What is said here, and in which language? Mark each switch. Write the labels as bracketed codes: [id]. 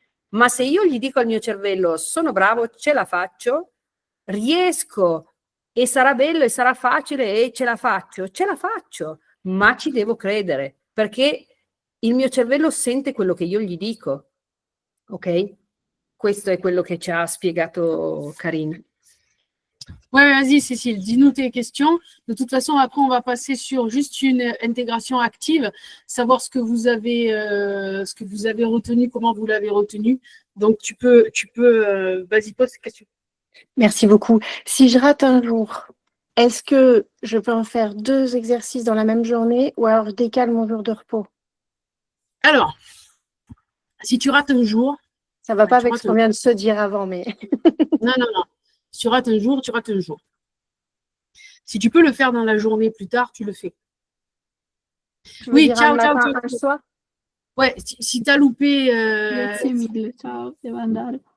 [it] Ma se io gli dico al mio cervello sono bravo, ce la faccio, riesco e sarà bello e sarà facile e ce la faccio, ma ci devo credere perché il mio cervello sente quello che io gli dico. Ok? Questo è quello che ci ha spiegato Karine. [fr] Ouais, vas-y Cécile, dis-nous tes questions. De toute façon, après, on va passer sur juste une intégration active, savoir ce que vous avez retenu, comment vous l'avez retenu. Donc, tu peux vas-y, pose tes questions. Merci beaucoup. Si je rate un jour, est-ce que je peux en faire 2 exercices dans la même journée ou alors je décale mon jour de repos? Alors, si tu rates un jour... Ça ne va pas avec ce qu'on vient de se dire avant, mais... Non. Si tu rates un jour, tu rates un jour. Si tu peux le faire dans la journée plus tard, tu le fais. Oui, ciao. Soir? Ouais, si tu as loupé... [it] Grazie mille, ciao, devo andare.